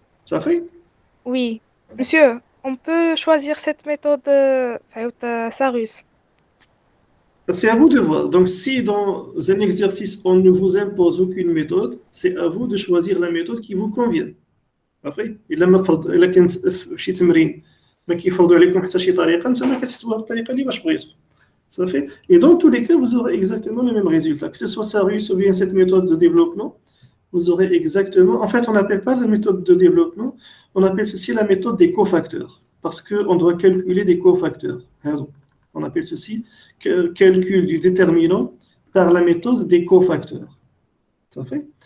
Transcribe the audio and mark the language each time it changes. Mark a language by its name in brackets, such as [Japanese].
[French] Ça fait? Oui. Monsieur, on peut choisir cette méthode Sarus. C'est à vous de voir. Donc, si dans un exercice, on ne vous impose aucune méthode, c'est à vous de choisir la méthode qui vous convient. Après, [Arabic] إلا كنت في شي تمرين ما كيفرضوا عليكم حتى شي طريقة، نتوما كتحسبوها بالطريقة اللي باش بغيتو. [French] Ça fait? Et dans tous les cas, vous aurez exactement le même résultat. Que ce soit Sarus ou bien cette méthode de développement, vous aurez exactement... En fait, on n'appelle pas la méthode de développement, on appelle ceci la méthode des cofacteurs. Parce qu'on doit calculer des cofacteurs. On appelle ceci calcul du déterminant par la méthode des cofacteurs. Ça fait?